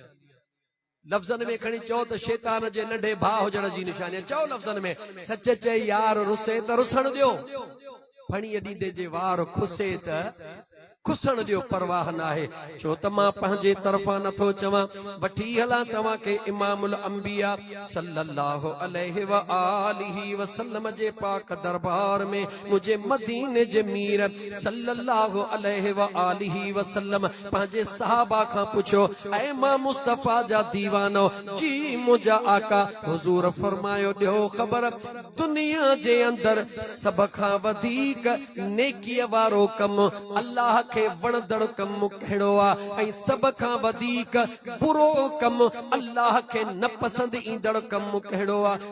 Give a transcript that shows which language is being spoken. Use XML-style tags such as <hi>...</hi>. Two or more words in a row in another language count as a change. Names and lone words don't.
<sd>लफ़्ज़नि में खणी चओ त शैतान जे नंढे भाउ हुजण जी निशानी। चओ लफ़्ज़नि में, सच चई यार रुसे त रुसण ॾियो, फणीअ ॾींदे जे वार खुसे त खुसण ॾियो, परवाह न आहे। छो त मां पंहिंजे तरफ़ां नथो चवां, वठी हलां तव्हां खे इमामुल अंबिया</sd> <ar>صلى الله عليه وآله وسلم</ar> <sd>जे पाक दरबार में मुझे मदीने जे मीर</sd> <ar>صلى الله عليه وآله وسلم</ar> <sd>पंहिंजे सहाबा खां पुछो, ऐ मां मुस्तफा जा दीवानो जी मुंहिंजा आका हुजूर फरमायो, ॾियो ख़बर दुनिया जे अंदर सभ खां वधीक नेकीअ वारो कम अल्लाह खे वणदड़ कम कहिड़ो आहे, ऐं सभ खां वधीक बुरो कम अल्लाह खे न पसंद ईंदड़ कम कहिड़ो आहे।</sd>